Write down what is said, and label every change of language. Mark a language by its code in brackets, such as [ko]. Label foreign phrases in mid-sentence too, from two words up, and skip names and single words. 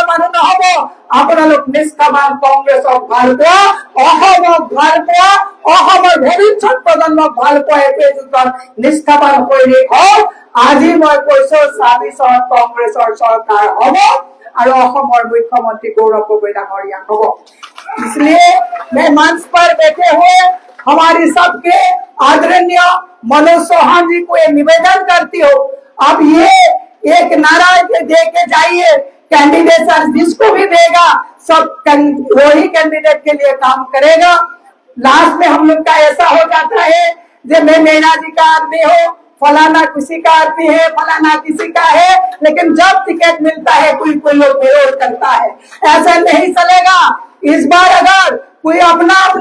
[as] মানুহ নহ'ব আপোনালোক নিষ্ঠাবান কংগ্ৰেছক ভাল পোৱা অসমক ভাল পোৱা অসমৰ ভৱিষ্যত প্ৰজন্মক ভাল পোৱা একোজন নিষ্ঠাবান সৈনিক হওক আজি মই কৈছো ২৬ কংগ্ৰেছৰ চৰকাৰ হ'ব और অসমৰ মুখ্যমন্त्री [hi] गौरव गोगोई डांगरिया हो इसलिए मैं मंच पर बैठे हुए हमारी सबके आदरणीय मनोज चौहान जी को ये निवेदन करती हूँ अब ये एक नारा दे के जाइए कैंडिडेट जिसको भी देगा सब वही कैंडिडेट के लिए काम करेगा लास्ट में हम लोग का ऐसा हो जाता है जो मैं मीना जी का आदमी हूँ फलाना किसी का आदमी है फलाना किसी का है लेकिन जब टिकट मिलता है कोई लोग विरोध करता है ऐसा नहीं चलेगा इस बार अगर कोई अपना